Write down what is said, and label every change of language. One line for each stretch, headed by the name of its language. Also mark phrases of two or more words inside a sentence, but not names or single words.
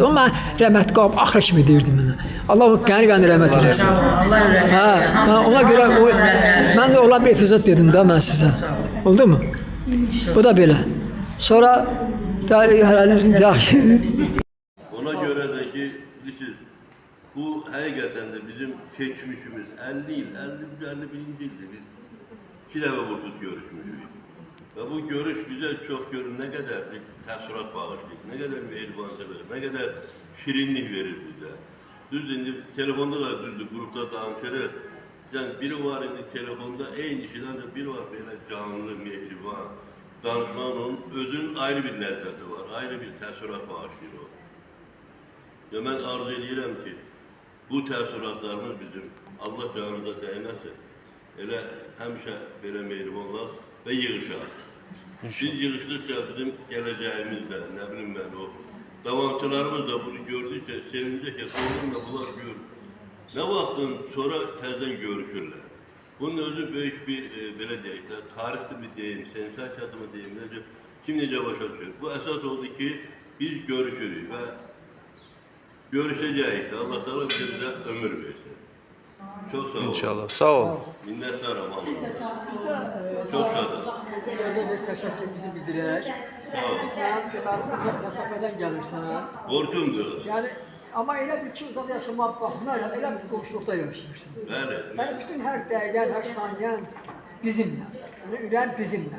Azerbaijani: O mən rəhmət qalıb, axır kimi deyirdi mənə. Allah o qəni rəhmət eləsin. Ona görə mən də olan bir epizod dedim də mən sizə. Oldu mu? Bu da belə. Sonra yaxşı.
Turkish: Ona göre de ki, bilirsiniz, bu hakikaten de bizim geçmişimiz 50 yıl, 51. yılda biz iki defa burada görüşmüşüz. Ve bu görüş bize çok görün ne kadar
Azerbaijani: təəssürat bağışlayır,
Turkish: ne kadar mehribancılık, ne kadar şirinlik verir bize.
Azerbaijani: Düz indi telefonda da düzdür, grupta danışırıq. Yani biri var indi telefonda eyni kişiden de biri var böyle canlı, mehriban. Danışmanın özünün ayrı bir lezzeti var, ayrı bir təəssürat bağışlayır o. Ya ben arzu edirəm ki, bu təəssüratlarımız bizim Allah canımıza dəyməsin. Elə həmişə belə mehribanlar və yığışaq. Biz yığışdıkça bizim gələcəyimiz də, nə bilim mən o davamçılarımız da bunu
Turkish: gördükçe sevinecek
Azerbaijani: ki, sonunda bunlar görür. Ne vaxtın sonra təzdən görüşürlər. Bunun özü böyük bir, belə deyək də, tarixli bir deyim, sensasiyalı mı deyim, kim necə başa düşür. Bu əsas oldu ki, biz görüşürük və görüşəcəyik də,
Turkish: Allah da bize ömür versin. Çok sağ olun. İnşallah. Sağ ol. Minnettarım ama. Çok sağ olun.
Azerbaijani: Təşəkkürümüzü bildirək. Sağ olun. Uzaq məsafədən gəlirsən. Borcumdur. Yəni, amma elə bir ki, uzaq yaşamaq baxmayaraq, elə bir qonşuluqda yaşayırsan. Bəli. Yəni, bütün hər dəqiqən, hər saniyən bizimlə. Yəni, ürən bizimlə.